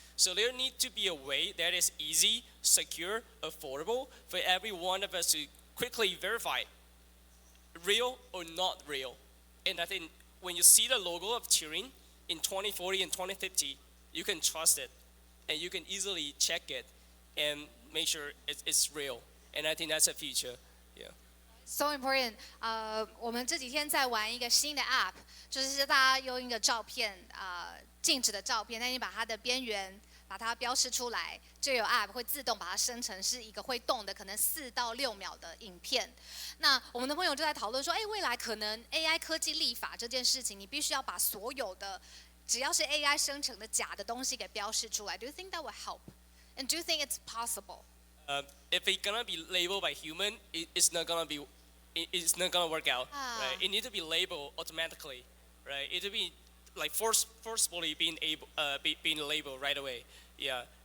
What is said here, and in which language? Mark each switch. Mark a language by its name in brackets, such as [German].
[English] So there need to be a way that is easy, secure, affordable for every one of us to quickly verify real or not real. And I think when you see the logo of Turing in 2040 and 2050, you can trust it, and you can easily check it and make sure it's real. And I think that's the future. Yeah. So important. [Chinese] 我们这几天在玩一个新的 app， 就是大家用一个照片，静止的照片，但你把它的边缘把它标示出来，就有 app 会自动把它生成是一个会动的，可能4到6秒的影片。那我们的朋友就在讨论说，未来可能 AI 科技立法这件事情，你必须要把所有的只要是 AI 生成的假的东西给标示出来。 [English] Do you think that will help? And do you think it's possible? If it's gonna be labeled by human, it's not gonna be. It's not gonna work out. Right? It needs to be labeled automatically. Right? It will be like forcefully being labeled right away. Yeah.